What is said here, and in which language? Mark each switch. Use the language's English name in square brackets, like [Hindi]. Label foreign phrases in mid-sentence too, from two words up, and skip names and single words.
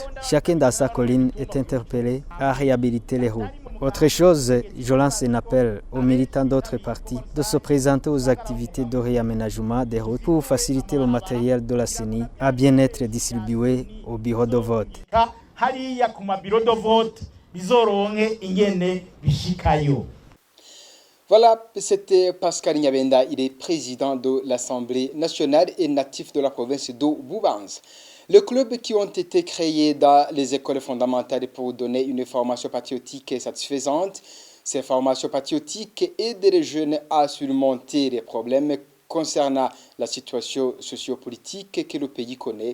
[French] Chacun dans sa colline est interpellé à réhabiliter les routes. Autre chose, je lance un appel aux militants d'autres partis de se présenter aux activités de réaménagement des routes pour faciliter le matériel de la CENI à bien être distribué au bureau de vote. [Rundi] hariya ku mabiro [French] de vote [Rundi] bizoronke ingene bishikayo. [French] Voilà, c'était Pascal Nyabenda, il est président de l'Assemblée nationale et natif de la province de Bubanza. Les clubs qui ont été créés dans les écoles fondamentales pour donner une formation patriotique satisfaisante, ces formations patriotiques aident les jeunes à surmonter les problèmes concernant la situation sociopolitique que le pays connaît.